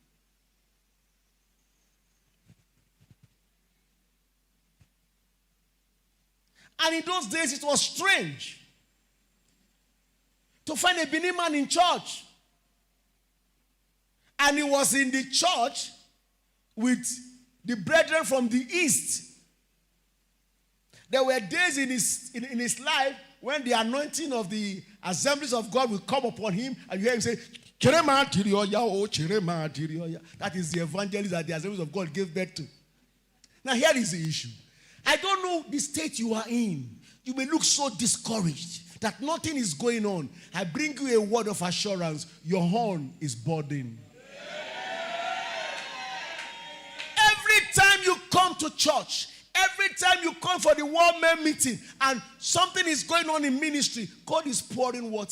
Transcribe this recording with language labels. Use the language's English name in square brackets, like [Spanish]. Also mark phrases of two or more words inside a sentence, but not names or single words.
[English] And in those days, it was strange to find a Benin man in church. And he was in the church with the brethren from the east. There were days in his life when the anointing of the assemblies of God will come upon him, and you hear him say, [Igbo] "Chirema tirioya, oh chirema tirioya." [English] That is the evangelist that the assemblies of God gave birth to. Now here is the issue. I don't know the state you are in. You may look so discouraged that nothing is going on. I bring you a word of assurance. Your horn is budding. Every time you come to church, every time you come for the Warmen meeting and something is going on in ministry, God is pouring water.